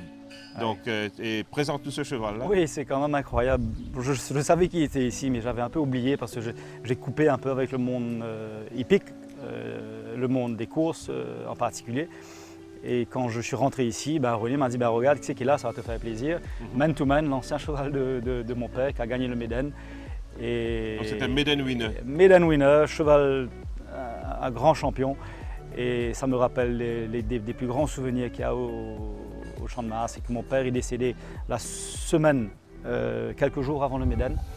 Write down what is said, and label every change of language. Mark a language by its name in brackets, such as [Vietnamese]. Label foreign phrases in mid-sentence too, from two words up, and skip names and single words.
[French] Donc, et présente-nous ce cheval-là. Oui, c'est quand même incroyable. Je savais qu'il était ici, mais j'avais un peu oublié parce que j'ai coupé un peu avec le monde hippique, le monde des courses en particulier. Et quand je suis rentré ici, René m'a dit regarde, qui c'est qui est là, ça va te faire plaisir. Man to Man, l'ancien cheval de mon père qui a gagné le Maiden. Donc c'était [English] Maiden Winner. Maiden Winner, [French] cheval, un grand champion. Et ça me rappelle des plus grands souvenirs qu'il y a au Champ de Mars. C'est que mon père est décédé la semaine, quelques jours avant le Maiden.